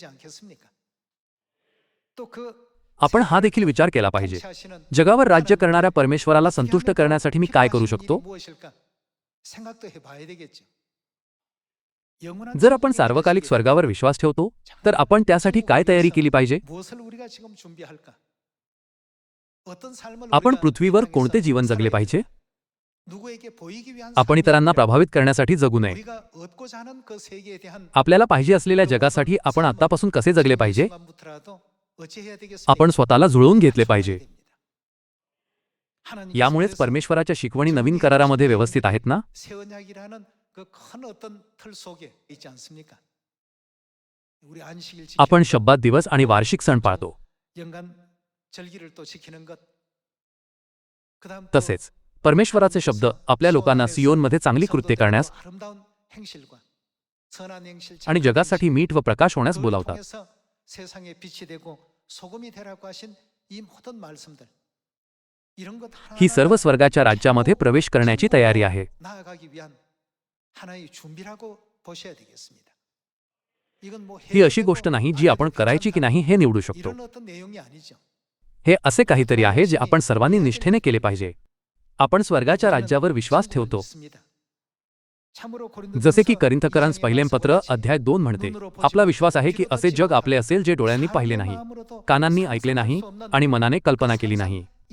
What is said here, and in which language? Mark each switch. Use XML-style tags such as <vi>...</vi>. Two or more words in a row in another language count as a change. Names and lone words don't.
<mr>आपण हा देखील विचार केला पाहिजे, जगावर राज्य करणाऱ्या परमेश्वराला संतुष्ट करण्यासाठी मी काय करू शकतो? जर आपण सार्वकालिक स्वर्गावर विश्वास ठेवतो तर आपण त्यासाठी काय तयारी केली पाहिजे? आपण पृथ्वीवर कोणते जीवन जगले पाहिजे?</mr> <ko>누구에게 보이기 위한</ko> <mr>आपण 이तरांना प्रभावित करण्यासाठी जगू नये.</mr> <ko>우리가 얻고자 하는 그 세계에 대한</ko> <mr>आपल्याला पाहिजे असलेल्या जगासाठी आपण आतापासून कसे जगले पाहिजे</mr> <ko>순간부터라도 어찌해야 되겠습니까?</ko> <mr>आपण स्वतःला जुळवून घेतले पाहिजे.</mr> <ko>하나님께서</ko> <mr>यामुळेच</mr> <ko>그래서</ko> <mr>परमेश्वराच्या शिकवणी नवीन करारामध्ये व्यवस्थित आहेत ना.</mr> <ko>새 언약이라는 그 큰 어떤 틀 속에 있지 않습니까? 우리 안식일</ko> <mr>आपण</mr> <ko>지키는</ko> <mr>शब्दात दिवस आणि वार्षिक सण पाळतो.</mr> <ko>연간 절기를 또 지키는 것. 그다음 또</ko> <mr>तसेच परमेश्वराचे शब्द आपल्या लोकांना सियोनमध्ये चांगली कृत्ये करण्यास</mr> <ko>아름다운 행실과 선한 행실,</ko> <mr>आणि</mr> <ko>착한</ko> <mr>जगासाठी</mr> <ko>행실,</ko> <mr>मीठ व प्रकाश होण्यास</mr> <ko>그걸</ko> <mr>बोलावतात.</mr> <ko>통해서 세상에 빛이 되고 소금이 되라고 하신 이 모든 말씀들 이런 것</ko> <mr>ही</mr> <ko>하나하나</ko> <mr>सर्व स्वर्गाच्या राज्यामध्ये प्रवेश करण्याची तयारी आहे.</mr> <ko>나아가기 위한 하나의 준비라고 보셔야 되겠습니다. 이건 뭐</ko> <mr>ही अशी गोष्ट नाही जी आपण करायची की नाही हे निवडू शकतो.</mr> <ko>이런 어떤 내용이 아니죠.</ko> <mr>हे असे काहीतरी आहे जे आपण सर्वांनी निष्ठेने केले पाहिजे. आपण स्वर्गाच्या राज्यावर विश्वास ठेवतो. जसे की करिंथकरांस पहिलेम पत्र अध्याय 2 म्हणते, आपला विश्वास आहे की असे जग आपले असेल जे डोळ्यांनी पाहिले नाही, कानांनी ऐकले नाही आणि मनाने कल्पना केली नाही.</mr>